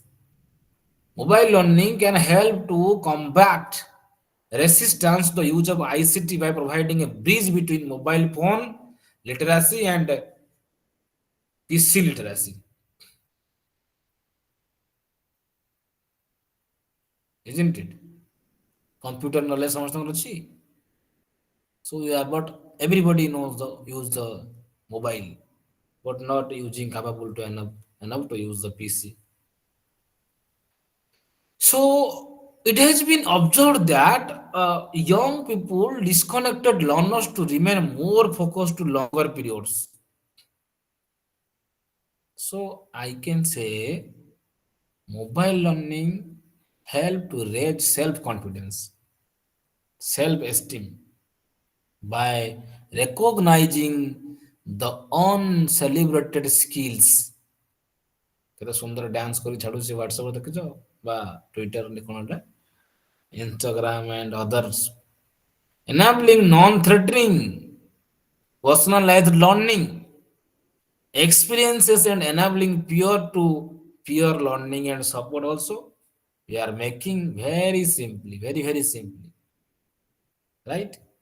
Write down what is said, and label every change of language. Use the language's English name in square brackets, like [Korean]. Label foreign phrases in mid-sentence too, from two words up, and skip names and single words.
[English] Mobile learning can help to combat resistance to the use of ICT by providing a bridge between mobile phone literacy and PC literacy, isn't it? Computer knowledge [Odia] ସମସ୍ତଙ୍କର ଅଛି. [English] So yeah, but everybody knows the use the mobile, but not using capable to enough to use the PC. So it has been observed that young people disconnected learners to remain more focused to longer periods. So I can say mobile learning help to raise self-confidence, self-esteem by recognizing the uncelebrated skills. [Odia] କେତେ ସୁନ୍ଦର ଡ୍ୟାନ୍ସ କରି ଛାଡୁଛି ହ୍ୱାଟ୍ସଆପ ଦେଖିଛ ବା ଟ୍ୱିଟର କଣଟା [English] Instagram and others, enabling non-threatening personalized learning experiences and enabling peer-to-peer learning and support also. We are making very simply, very simply, right?